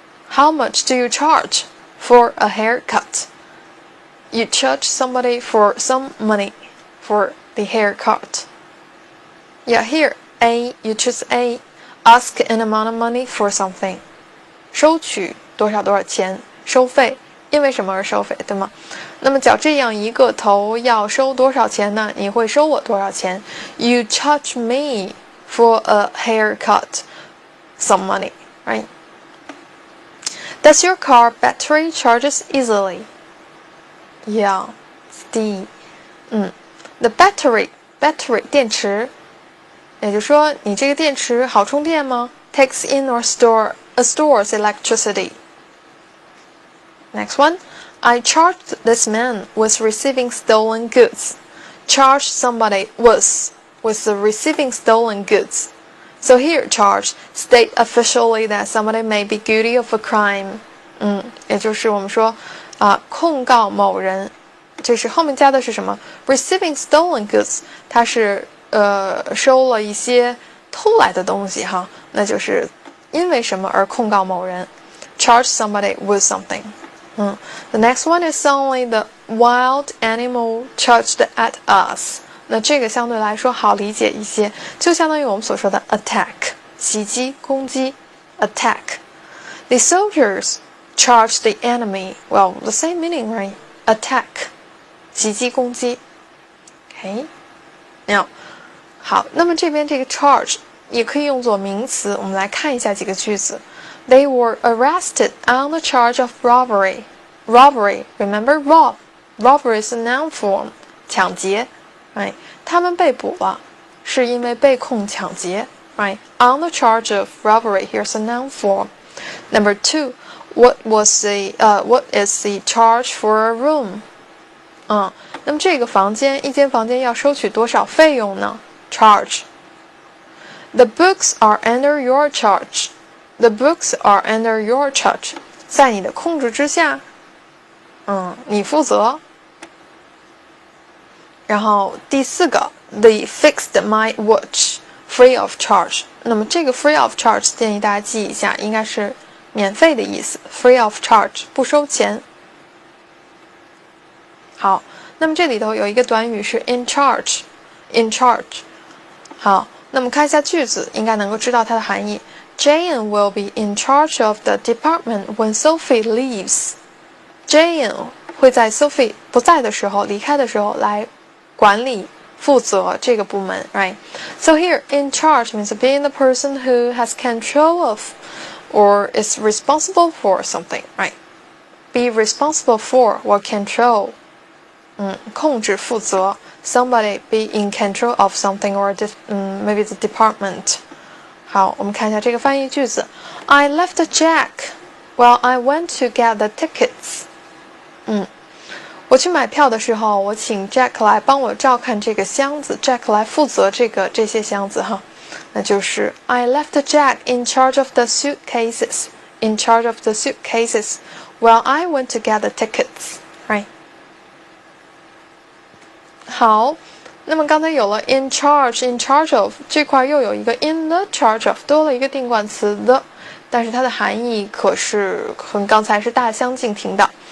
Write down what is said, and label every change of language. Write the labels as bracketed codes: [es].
[en] How much do you charge for a haircut? You charge somebody for some money for the haircut. Yeah, here, A, you choose A. Ask an amount of money for something. [zh] 收取多少钱，收费因为什么而收费，对吗？那么绞这样一个头要收多少钱呢？你会收我多少钱 [en] ？You charge me for a haircut some money, right? Does your car battery charges easily? Yeah, it's D. The battery [zh] 电池，也就是说你这个电池好充电吗 ？ [en] Takes in or stores electricity. Next one, I charged this man with receiving stolen goods. Charge somebody with the receiving stolen goods. So here, charge state officially that somebody may be guilty of a crime. [zh] 也就是我们说控告某人，这是后面加的是什么 ？ [en] Receiving stolen goods， [zh] 它是收了一些偷来的东西哈，那就是因为什么而控告某人 ？ [en] Charge somebody with something. The next one is only the wild animal charged at us. [zh] 那这个相对来说好理解一些，就相当于我们所说的 attack 袭击、攻击 attack. [en] The soldiers charge the enemy. Well, the same meaning, right? [zh] Attack 袭击、攻击。 [en] Okay. Now, [zh] 好，那么这边这个 charge 也可以用作名词，我们来看一下几个句子。 [en] They were arrested on the charge of robbery. Robbery, remember rob. Robbery is a noun form. [zh] 抢劫 [en] right? [zh] 他们被捕了，是因为被控抢劫 [en] right? On the charge of robbery, here's a noun form. Number 2, what is the charge for a room? [zh] 那么这个房间，一间房间要收取多少费用呢 ？Charge. [en] The books are under your charge. The books are under your charge. [zh] 在你的控制之下，你负责。然后第4个 ， [en] They fixed my watch free of charge. [zh] 那么这个 free of charge 建议大家记一下，应该是免费的意思 ，free of charge 不收钱。好，那么这里头有一个短语是 in charge，in charge。好，那么看一下句子，应该能够知道它的含义。 [en] Jane will be in charge of the department when Sophie leaves. [zh] Jane 会在 Sophie 不在的时候、离开的时候来管理、负责这个部门 ， [en] right? So here, in charge means being the person who has control of or is responsible for something, right? Be responsible for or control. [zh] 控制、负责 [en] somebody be in control of something or maybe the department. [zh] 好，我们看一下这个翻译句子。 [en] I left Jack while I went to get the tickets. [zh] 我去买票的时候，我请 Jack 来帮我照看这个箱子 ，Jack 来负责这些箱子哈。那就是 [en] I left Jack in charge of the suitcases. In charge of the suitcases while I went to get the tickets. Right? [zh] 好，那么刚才有了 in charge of 这块又有一个 in the charge of 多了一个定冠词 the， 但是它的含义可是和刚才是大相径庭的。